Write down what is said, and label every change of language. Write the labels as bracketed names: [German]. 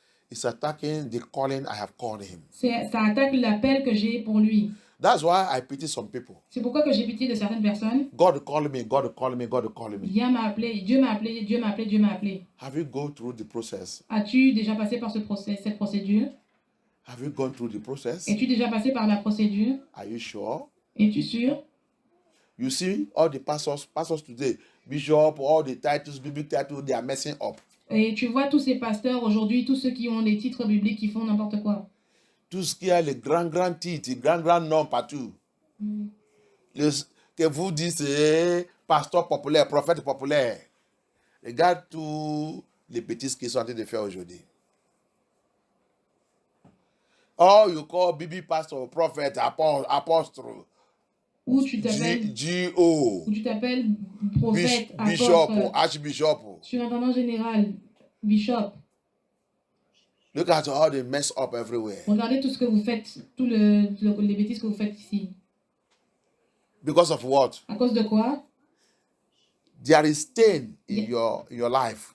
[English] It's attacking the calling I have called him. [French] Ça attaque l'appel que j'ai pour lui. [English] That's why I pity some people. [French] C'est pourquoi que j'ai pitié de certaines personnes. [English] God called me, God called me, God called me. [French] Dieu m'a appelé, Dieu m'a appelé, Dieu m'a appelé, Dieu m'a appelé. [English] Have you gone through the process? [French] As-tu déjà passé par cette procédure? [English] Have you gone through the process? [French] Es-tu déjà passé par la procédure? [English] Are you sure? [French] Es-tu sûr? [English] You see, all the pastors today, bishop, all the titles, biblical titles, they are messing up. [French] Et tu vois tous ces pasteurs aujourd'hui, tous ceux qui ont des titres bibliques, qui font n'importe quoi. Tout ce qui a les grands titres, les grands noms partout. Que vous dites, c'est pasteur populaire, prophète populaire. Regarde tous les bêtises qu'ils sont en train de faire aujourd'hui. [English] Oh, you call Bibi pastor, prophète, apostle. [French] Ou tu t'appelles [English] G.O. [French] Ou tu t'appelles prophète, [English] Bishop, [French] apôtre, [English] archbishop. [French] surintendant général, bishop. [English] Look at all the mess up everywhere. [French] Regardez tout ce que vous faites, les bêtises que vous faites ici. [English] Because of what? [French] À cause de quoi? [English] There is stain in your life.